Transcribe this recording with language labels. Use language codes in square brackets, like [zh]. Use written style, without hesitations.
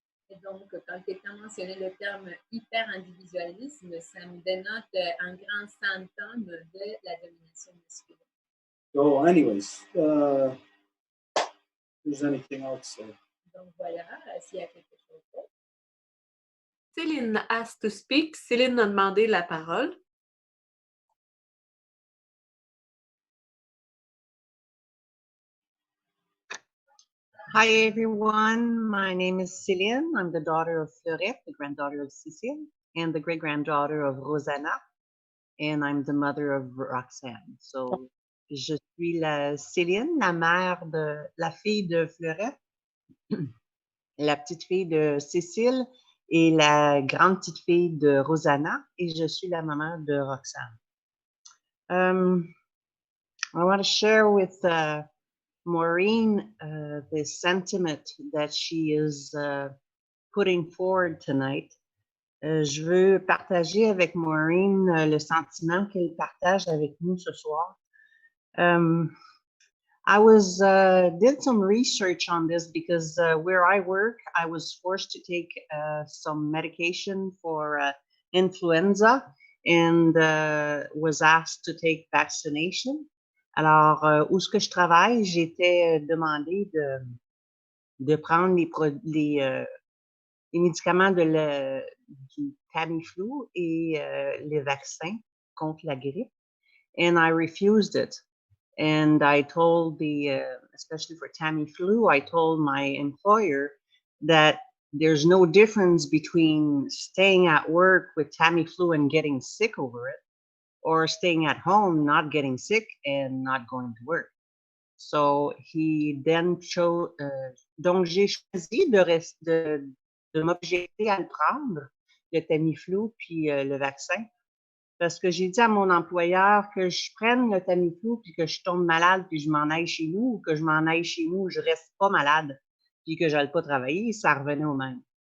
[fr] Et donc, quand quelqu'un mentionnait le terme hyper-individualisme, ça me dénote un grand symptôme de la domination masculine. [en] So, anyways, if there's anything else. [fr] Donc, voilà, s'il y a quelque chose d'autre. [en] Céline asked to speak. [fr] Céline a demandé la parole. [en] Hi, everyone. My name is Céline. I'm the daughter of Fleurette, the granddaughter of Cécile, and the great-granddaughter of Rosanna. And I'm the mother of Roxanne. [fr] So, je suis la Céline, la mère de la fille de Fleurette, la petite fille de Cécile et la grande petite fille de Rosanna. Et je suis la maman de Roxanne. [en] I want to share with Maureen the sentiment that she is putting forward tonight. [fr] Je veux partager avec Maureen le sentiment qu'elle partage avec nous ce soir. [en] I did some research on this because where I work, I was forced to take some medication for influenza and was asked to take vaccination. [fr] Alors, où est-ce que je travaille, j'étais demandé de prendre les médicaments du Tamiflu et les vaccins contre la grippe. [en] And I refused it. And I told especially for Tamiflu, I told my employer that there's no difference between staying at work with Tamiflu and getting sick over it, or staying at home, not getting sick and not going to work. So he then chose, [fr] donc j'ai choisi de m'objecter à le prendre, le Tamiflu puis le vaccin, parce que j'ai dit à mon employeur que je prenne le Tamiflu puis que je tombe malade puis je m'en aille chez nous, ou que je m'en aille chez nous, je reste pas malade puis que j'aille pas travailler, ça revenait au même.